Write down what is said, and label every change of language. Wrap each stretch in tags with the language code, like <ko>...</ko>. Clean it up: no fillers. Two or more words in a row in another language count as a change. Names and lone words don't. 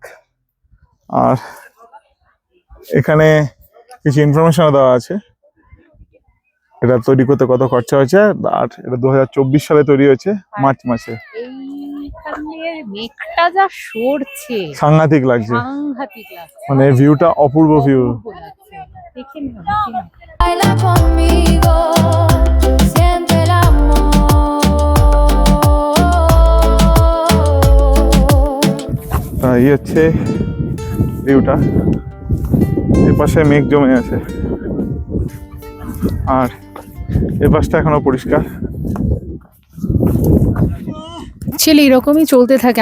<bn>আর এখানে কিছু ইনফরমেশন দেওয়া আছে। এটা তৈরি করতে কত খরচা হয়েছে, আর এটা 2024 সালে তৈরি হয়েছে মার্চ মাসে। এইখানের মেঘটা যা সরছে, সাংঘাতিক লাগছে, সাংঘাতিক লাগছে, মানে ভিউটা অপূর্ব ভিউ। অপূর্ব লাগছে। দেখে নিও, দেখে নিও।</bn> <es>Baila conmigo, siente el amor.</es> <bn>এই হচ্ছে ভিউটা, এপাশে মেঘ জমে আছে আর এপাশটা এখনো পরিষ্কার। ছেলে এরকমই চলতে থাকে।</bn>